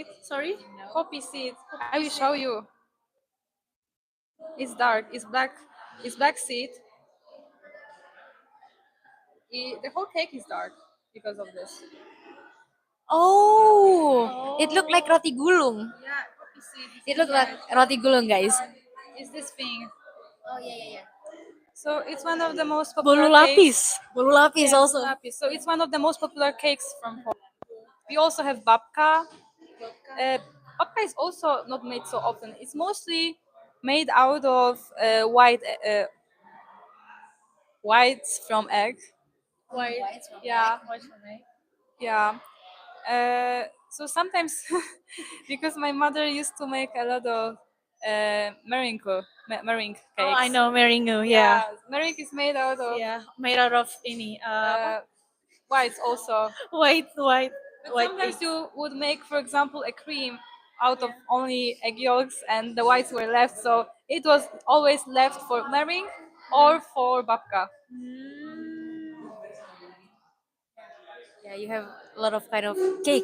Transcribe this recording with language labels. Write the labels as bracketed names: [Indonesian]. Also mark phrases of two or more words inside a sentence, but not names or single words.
[English] Sorry? Poppy seed. I will show you. It's dark. It's black. It's black seed. The whole cake is dark because of this. Oh, it looked like [Indonesian] roti gulung. [English] Yeah, poppy seed is It looked like inside. [Indonesian] roti gulung, [English] guys. Is this thing. Oh yeah, yeah, yeah. So it's one of the most Bolu popular lapis. cakes. [Indonesian] Bolu lapis [English] Yeah, also. lapis. So it's one of the most popular cakes from Poland. We also have babka. Babka is also not made so often. It's mostly made out of whites from egg. White. Yeah, White from egg. yeah. So sometimes, because my mother used to make a lot of meringue Oh, I cakes. know meringue. Yeah. Yeah, meringue is made out of Yeah, made out of [Indonesian] ini apa? [English] uh, whites also. White But white sometimes eggs. you would make, for example, a cream out of only egg yolks and the whites were left. So it was always left for meringue or for babka. Mm, Yeah, you have a lot of kind of cake.